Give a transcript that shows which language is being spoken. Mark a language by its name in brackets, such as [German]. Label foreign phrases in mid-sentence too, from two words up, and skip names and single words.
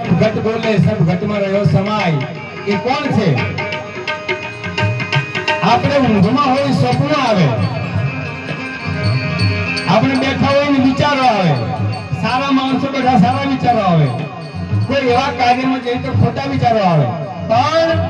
[Hindi] घट बोले सब घट में रहो समाय ये [Gujarati] કોણ છે આપણે ઊંઘમાં હોય સપનું આવે આપણે બેઠા હોય ને વિચારો આવે સારા માણસો બેઠા સારા વિચારો આવે કોઈ એવા કાર્યમાં જઈએ તો ખોટા વિચારો આવે પણ